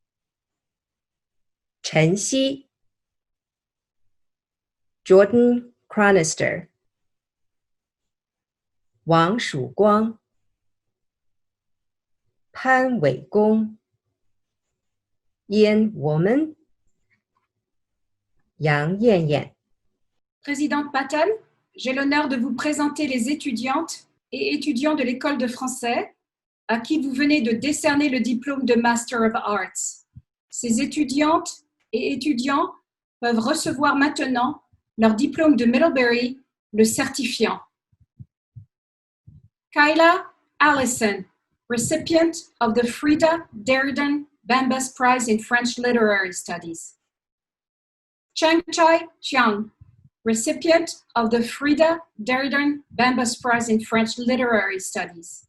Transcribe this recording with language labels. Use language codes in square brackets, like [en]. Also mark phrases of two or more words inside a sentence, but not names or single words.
[zh] 陈曦 Jordan Cronister， 王曙光、潘伟公、燕我们、杨艳艳。 [fr] Présidente Patton, j'ai l'honneur de vous présenter les étudiantes et étudiants de l'école de français à qui vous venez de décerner le diplôme de [en] Master of Arts. [fr] Ces étudiantes et étudiants peuvent recevoir maintenant leur diplôme de Middlebury, le certifiant. [en] Kyla Allison, recipient of the Frida Derrida Bambas Prize in French Literary Studies. Changchai Chiang, recipient of the Frida Derrida Bambas Prize in French Literary Studies.